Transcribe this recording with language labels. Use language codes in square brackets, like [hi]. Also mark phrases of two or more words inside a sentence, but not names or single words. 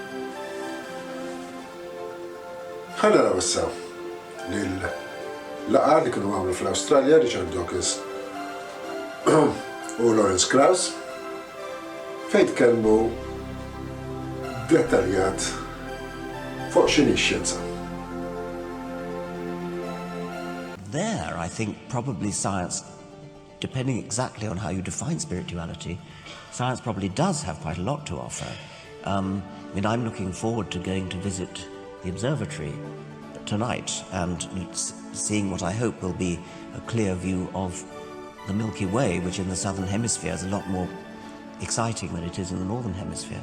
[mt] Ħa naraw issa lil-laqgħa li kienu għamlu fl-Awstralja, Richard Dawkins u Lawrence Krauss, fejn tkellmu dettaljat fuq x'inhi x-xjenza. [en] There, I think probably science, depending exactly on how you define spirituality, science probably does have quite a lot to offer. I'm looking forward to going to visit the observatory tonight and seeing what I hope will be a clear view of the Milky Way, which in the southern hemisphere is a lot more exciting than it is in the northern hemisphere.